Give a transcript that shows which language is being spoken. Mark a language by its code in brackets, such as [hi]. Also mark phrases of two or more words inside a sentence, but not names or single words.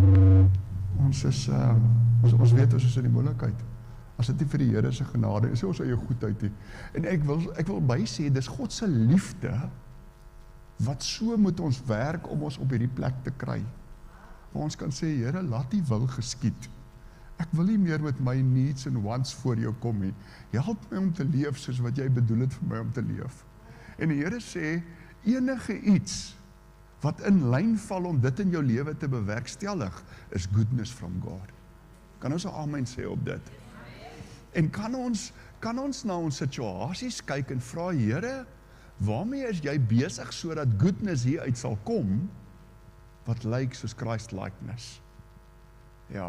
[af] Ons is, ons weet ons is in die moeilikheid. As dit nie vir die Here se genade is, ons eie goedheid nie. En ek wil bysê, dis God se liefde, wat so moet ons werk om ons op hierdie plek te kry. Waar ons kan sê, Here, laat die wil geskied. Ek wil nie meer met my [en] needs and wants [af] voor jou kom nie. Help my om te leef soos wat jy bedoel het vir my om te leef. En die Here sê, enige iets wat in lyn val om dit in jou lewe te bewerkstellig, is [en] goodness from God. [af] Kan ons 'n amen sê op dit? En kan ons na ons situasies kyk en vra, Here, waarmee is jy besig sodat goodness hier uit sal kom, wat lyk soos [en] Christ likeness? [af] Ja.